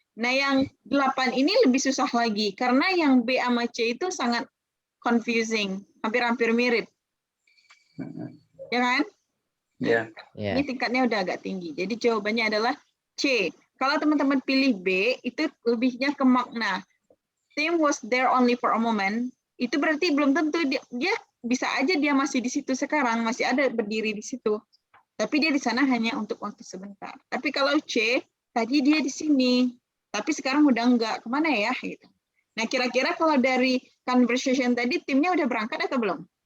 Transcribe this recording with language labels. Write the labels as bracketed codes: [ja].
[id] Nah yang 8 ini lebih susah lagi, karena yang B sama C itu sangat confusing, hampir-hampir mirip. Ya kan? Ya. Ini tingkatnya udah agak tinggi. Jadi jawabannya adalah C. Kalau teman-teman pilih B, itu lebihnya ke makna. [en] Tim was there only for a moment. [id] Itu berarti belum tentu dia bisa aja dia masih di situ sekarang, masih ada berdiri di situ. Tapi dia di sana hanya untuk waktu sebentar. Tapi kalau C, tadi dia di sini, tapi sekarang udah enggak. Kemana ya? Gitu. Nah, kira-kira kalau dari conversation tadi, timnya udah berangkat atau belum?